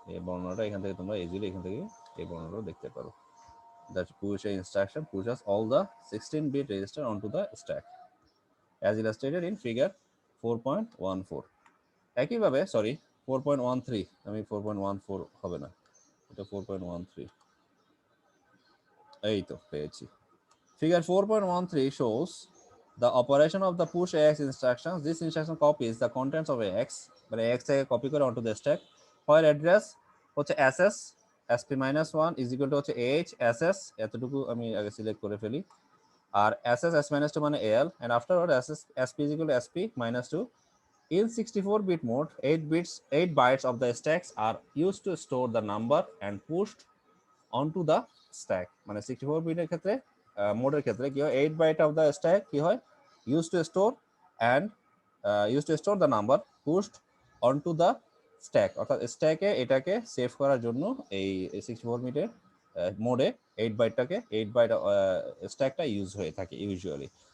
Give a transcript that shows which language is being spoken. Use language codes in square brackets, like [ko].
[bn] এই বর্ণনাটা এখান থেকে তোমরা ইজিলি এখান থেকে এই বর্ণনাটা দেখতে পারো। [en] That push instruction pushes all the 16-bit register onto the stack as illustrated in figure 4.14. [bn] একইভাবে সরি 4.13, আমি 4.14 হবে না, এটা 4.13, এই তো পেয়েছি। [en] Figure 4.13 shows the operation of the push AX instructions. This instruction copies the contents of AX, [bn] মানে AX থেকে কপি করে [en] onto the stack, while address হচ্ছে SS SP-1 is equal to হচ্ছে AH SS, [bn] এতটুকু আমি আগে সিলেক্ট করে ফেলি, আর [en] SS S-2 মানে AL, and afterward SS SP is equal to SP-2. In 64-bit mode, 8 bytes of the stacks are used to store the number and pushed onto the stack. [bn] মানে 64 বিটের ক্ষেত্রে মোডের ক্ষেত্রে কি হয়, 8 বাইট [en] of the stack [bn] কি হয়, [en] used to store and used to store the number pushed onto the stack, [bn] অর্থাৎ স্ট্যাকে এটাকে সেভ করার জন্য এই 64 বিটের মোডে 8 বাইটটাকে 8 বাইট স্ট্যাকটা ইউজ হয়ে থাকে ইউজুয়ালি।